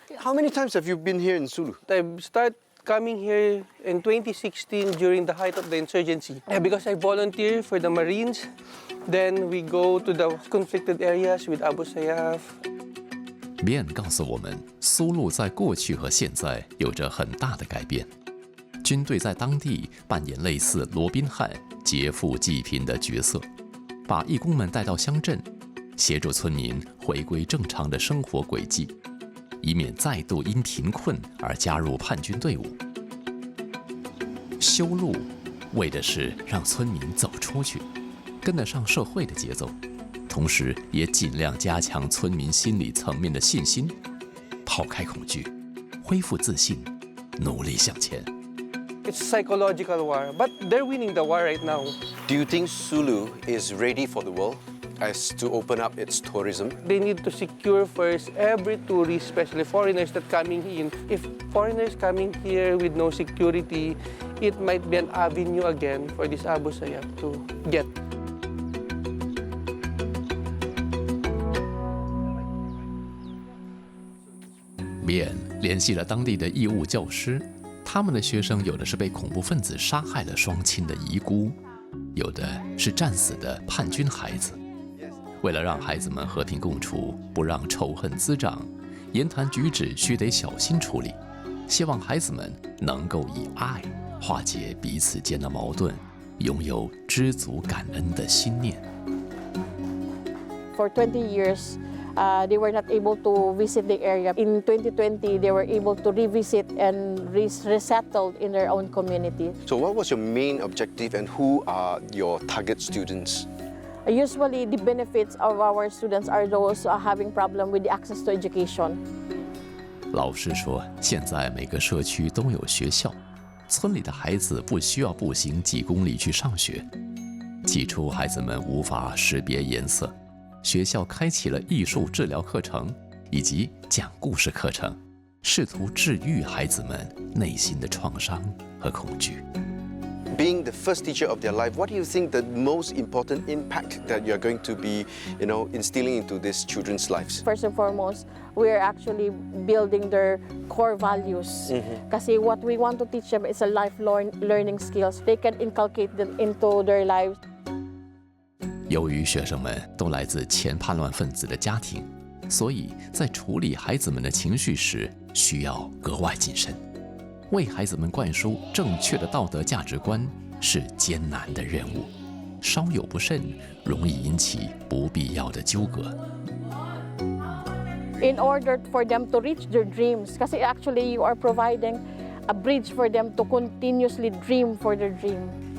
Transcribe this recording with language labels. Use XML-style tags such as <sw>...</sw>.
<en>How many times have you been here in Sulu? I started coming here in 2016 during the height of the insurgency. Because I volunteer for the Marines, then we go to the conflicted areas with Abu Sayyaf.</en> <zh>Bian 告诉我们，苏禄在过去和现在有着很大的改变。军队在当地扮演类似罗宾汉劫富济贫的角色，把义工们带到乡镇，协助村民回归正常的生活轨迹，以免再度因贫困而加入叛军队伍。修路为的是让村民走出去，跟得上社会的节奏。同时，也尽量加强村民心理层面的信心，抛开恐惧，恢复自信，努力向前。</zh> <en>It's psychological war, but they're winning the war right now. Do you think Sulu is ready for the world? as to open up its tourism. They need to secure first every tourist, especially foreigners that coming in. If foreigners coming here with no security, it might be an avenue again for this Abu Sayyaf to get.</en> <zh>便联系了当地的义务教师，他们的学生有的是被恐怖分子杀害了双亲的遗孤，有的是战死的叛军孩子。为了让孩子们和平共处，不让仇恨滋长，言谈举止须得小心处理。希望孩子们能够以爱化解彼此间的矛盾，拥有知足感恩的心念。</zh> <en>For 20 years, they were not able to visit the area. In 2020, they were able to revisit and resettled in their own community. So what was your main objective and who are your target students? Usually, the benefits of our students are those having problem with the access to education.</en> <zh>老师说，现在每个社区都有学校，村里的孩子不需要步行几公里去上学。起初，孩子们无法识别颜色，学校开启了艺术治疗课程以及讲故事课程，试图治愈孩子们内心的创伤和恐惧。</zh> <en>Being the first teacher of their life, what do you think the most important impact that you're going to be, instilling into these children's lives? First and foremost, we're actually building their core values.</en> <tl>Kasi</tl> <en>what we want to teach them is a lifelong learning skills. They can inculcate them into their lives.</en> <zh>由于学生们都来自前叛乱分子的家庭，所以在处理孩子们的情绪时需要格外谨慎。为孩子们灌输正确的道德价值观是艰难的任务，稍有不慎，容易引起不必要的纠葛。</zh> <en>In order for them to reach their dreams,</en> <tl>kasi</tl> <en>actually you are providing a bridge for them to continuously dream for their dream.</en>